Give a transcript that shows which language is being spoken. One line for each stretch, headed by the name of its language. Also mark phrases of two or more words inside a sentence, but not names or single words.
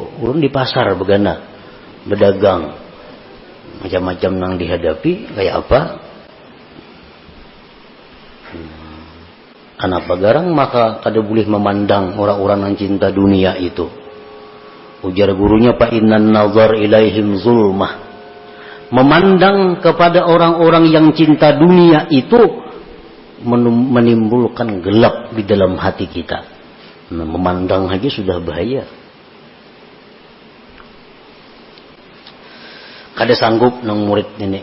Banjar: Urun di pasar begana, berdagang, macam-macam nang dihadapi kayak apa? Kenapa garang maka kada boleh memandang orang-orang yang cinta dunia itu. Ujar gurunya,
Arabic: fa innan nazar ilaihim zulmah.
Indonesian: Memandang kepada orang-orang yang cinta dunia itu menimbulkan gelap di dalam hati kita.
Banjar: Nah, memandang aja sudah bahaya. Kada sanggup nang murid ini.